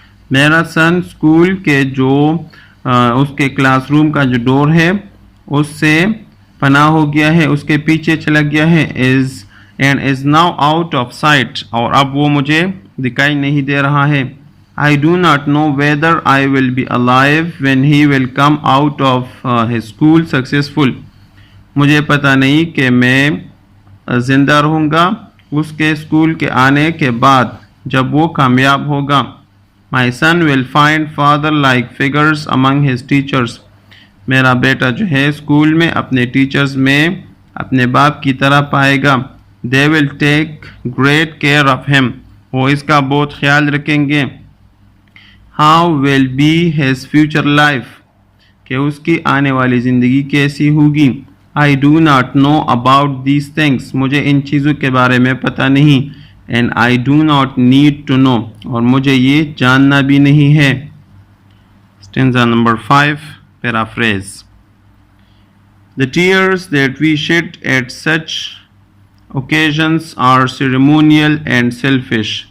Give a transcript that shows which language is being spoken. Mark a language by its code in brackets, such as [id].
[ur] میرا سن اسکول کے اس کے کلاس روم کا جو ڈور ہے اس سے پناہ ہو گیا ہے، اس کے پیچھے چلا گیا ہے. [en] is now out of sight. [ur] اور اب وہ مجھے دکھائی نہیں دے رہا ہے. [en] I do not know whether I will be alive when he will come out of his school successful. [ur] مجھے پتہ نہیں کہ میں زندہ رہوں گا اس کے اسکول کے آنے کے بعد جب وہ کامیاب ہوگا. [en] My son will find father-like figures among his teachers. [ur] میرا بیٹا جو ہے اسکول میں اپنے ٹیچرز میں اپنے باپ کی طرح پائے گا. [en] They will take great care of him. [ur] وہ اس کا بہت خیال رکھیں گے. [en] How will be his future life? [ur] کہ اس کی آنے والی زندگی کیسی ہوگی. [en] I do not know about these things. [ur] مجھے ان چیزوں کے بارے میں پتہ نہیں. [en] And I do not need to know. [ur] اور مجھے یہ جاننا بھی نہیں ہے. [en] Stanza number 5, paraphrase. The tears that we shed at such occasions are ceremonial and selfish.